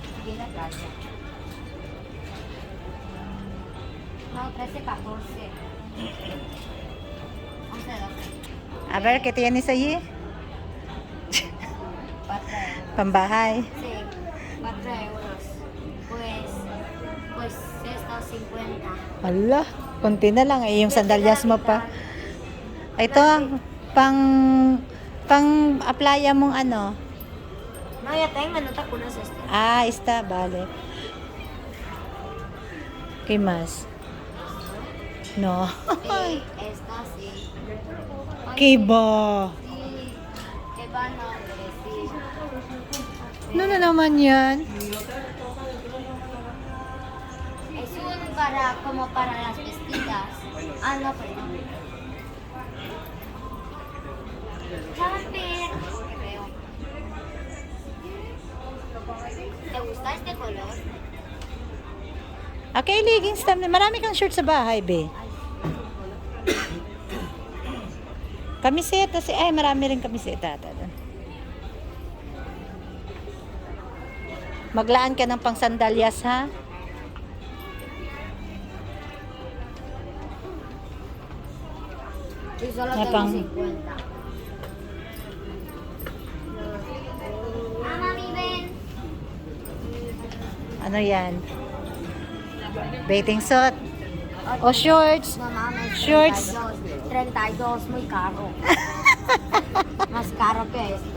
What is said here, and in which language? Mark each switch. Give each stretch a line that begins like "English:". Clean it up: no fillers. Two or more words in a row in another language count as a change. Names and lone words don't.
Spanish: No, 13, 14. Okay, okay. A ver, ¿qué tienes allí? 4
Filipino: Pambahay.
Spanish: Sí, 4 euros. Pues esto 50.
Filipino: Ala, konti na lang. Eh, yung sandalyas mo pa. Ito, pang applya mong ano.
Spanish: No, ya tengo, no te acuerdas este. Ah, está, vale. ¿Qué más? No. Sí, esta sí. ¿Qué ba? Sí, que va nombre, sí. Ano na naman yan? Es un como para las vestidas. Ah, no, perdón. Jumper. Creo. ¿Te gusta este color?
English: Okay, leggings.
Filipino: Marami kang shirt sa bahay, be. Kamiseta. Ay, marami rin kamiseta. Maglaan ka ng pang sandalyas, ha?
Spanish: Y solo Ya, tengo
Filipino: pang-
Spanish: 50. Mami, ven.
Filipino: Ano yan?
English: Bathing suit.
Filipino: O shorts.
Spanish: No mames, Shorts. 32, muy caro. Más caro que esto.